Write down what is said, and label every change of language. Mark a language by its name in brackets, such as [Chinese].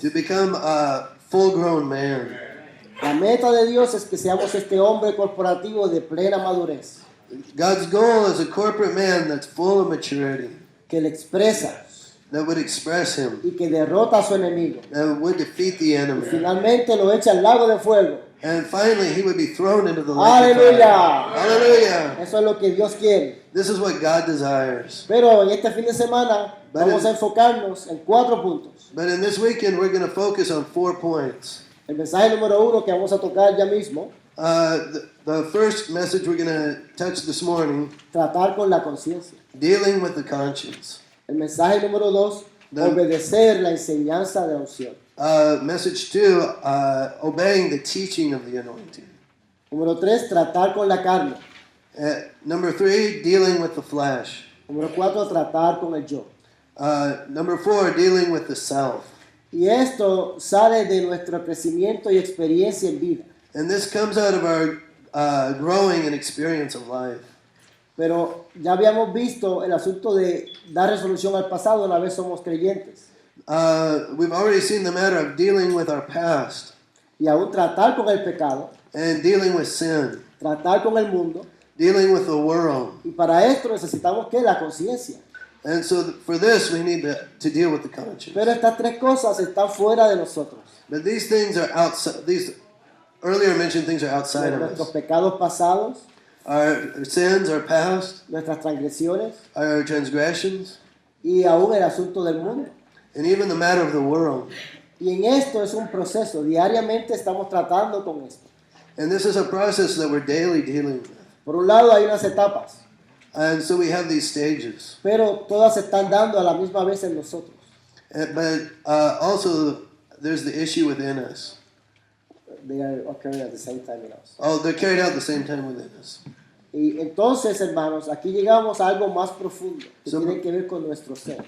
[English] To become a full-grown man. [Spanish] La meta de Dios es que seamos este hombre corporativo de plena madurez, [English] God's goal is a corporate man that's full of maturity, [Spanish] que le expresa [English] that would express him, [Spanish] y que derrota a su enemigo. [English] that would defeat the [Spanish] Y [English] enemy. [Spanish] finalmente lo echa al lago de fuego. [English] And finally, he would be thrown into the lake of fire. [Spanish] ¡Aleluya! [English] Hallelujah! [Spanish] Eso es lo que Dios quiere. [English] This is what God desires. [Spanish] Pero en este fin de semana vamos a enfocarnos en 4 puntos. [English] But in this weekend, we're going to focus on 4 points. [Spanish] El mensaje número 1 que vamos a tocar ya mismo [English] The first message we're going to touch this morning, [Spanish] tratar con la conciencia. [English] dealing with the conscience. [Spanish] El mensaje número 2, [English] The- [Spanish] obedecer la enseñanza de la unción. [English] Message 2, obeying the teaching of the anointing. [Spanish] Número 3, tratar con la carne. [English] Number 3, dealing with the flesh. [Spanish] Número 4, tratar con el yo. [English] Number 4, dealing with the self. [Spanish] Y esto sale de nuestro crecimiento y experiencia en vida. [English] And this comes out of our growing and experience of life. [Spanish] Pero ya habíamos visto el asunto de dar resolución al pasado una vez somos creyentes. [English] We've already seen the matter of dealing with our past [Spanish] Y aún tratar con el pecado, [English] and dealing with sin, [Spanish] tratar con el mundo. [English] dealing with the world. [Spanish] Y para esto necesitamos que la conciencia. [English] And so for this, we need to deal with the conscience. [Spanish] Pero estas tres cosas están fuera de nosotros. [English] But these things are outside. These earlier mentioned things are outside of [Spanish] Nuestros [English] us. [Spanish] pecados pasados, [English] Our sins, our past, [Spanish] nuestras transgresiones [English] our transgressions, [Spanish] y aún el asunto del mundo. [English] and even the matter of the world. [Spanish] Y en esto es un proceso. Diariamente estamos tratando con esto. [English] And this is a process that we're daily dealing with. [Spanish] Por un lado hay unas etapas, [English] And so we have these stages. [Spanish] pero todas se están dando a la misma vez en nosotros. [English] But also, there's the issue within us. They are occurring at the same time in us. Oh, they're carried out at the same time within us. [Spanish] Y entonces, hermanos, aquí llegamos a algo más profundo que [English] So- [Spanish] tiene que ver con nuestro ser,